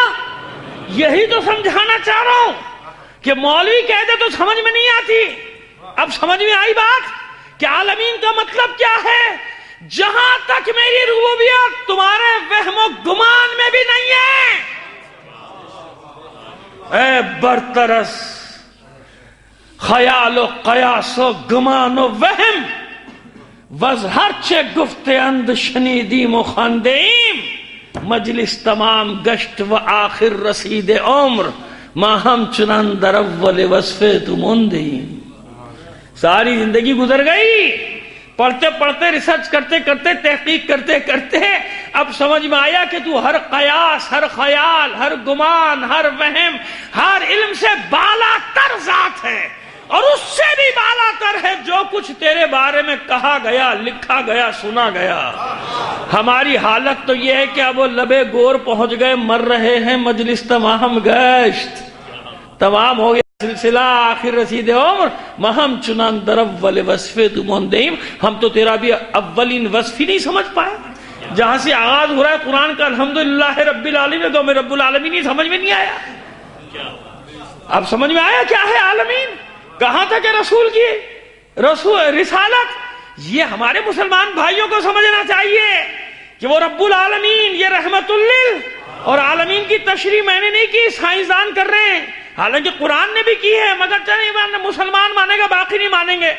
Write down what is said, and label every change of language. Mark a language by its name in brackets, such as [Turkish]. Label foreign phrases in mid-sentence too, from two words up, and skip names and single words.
[Urdu] یہی تو سمجھانا چاہ رہا ہوں کہ مولوی کہہ دے تو سمجھ میں نہیں آتی. اب سمجھ میں آئی بات کہ عالمین کا مطلب کیا ہے؟ جہاں تک میری ربوبیت تمہارے وہم و گمان میں بھی نہیں ہے، [Persian] اے برترس خیال و قیاس و گمان و وہم، وز ہرچے گفت اند شنیدیم و خواندیم، مجلس تمام گشت و آخر رسید عمر، ما ہم چنان در اول وصف تموندیم. [Urdu] ساری زندگی گزر گئی پڑھتے پڑھتے، ریسرچ کرتے کرتے، تحقیق کرتے کرتے، اب سمجھ میں آیا کہ تو ہر قیاس، ہر خیال، ہر گمان، ہر وہم، ہر علم سے بالا تر ذات ہے. اور اس سے بھی بالا تر ہے جو کچھ تیرے بارے میں کہا گیا، لکھا گیا، سنا گیا. ہماری حالت تو یہ ہے کہ اب وہ لبے گور پہنچ گئے، مر رہے ہیں [Persian] مجلس تمام گشت. [Urdu] تمام ہو گیا سلسلہ [Persian] آخر رسید عمر، مہم چنان در اول وصف تموندیم. [Urdu] ہم تو تیرا بھی اولین وصف ہی نہیں سمجھ پائے. جہاں سے آغاز ہو رہا ہے قرآن کا [Arabic] الحمدللہ رب العالمین، [Urdu] تو میں [Arabic] رب العالمین [Urdu] ہی سمجھ میں نہیں آیا. اب سمجھ میں آیا کیا ہے عالمین، کہاں تک ہے رسول کی رسالت. یہ ہمارے مسلمان بھائیوں کو سمجھنا چاہیے کہ وہ [Arabic] رب العالمین [Urdu] یہ رحمت لل اور عالمین کی تشریح میں نے نہیں کی، سائنسدان کر رہے ہیں، حالانکہ قرآن نے بھی کی ہے، مگر چلیں مسلمان مانے گا باقی نہیں مانیں گے۔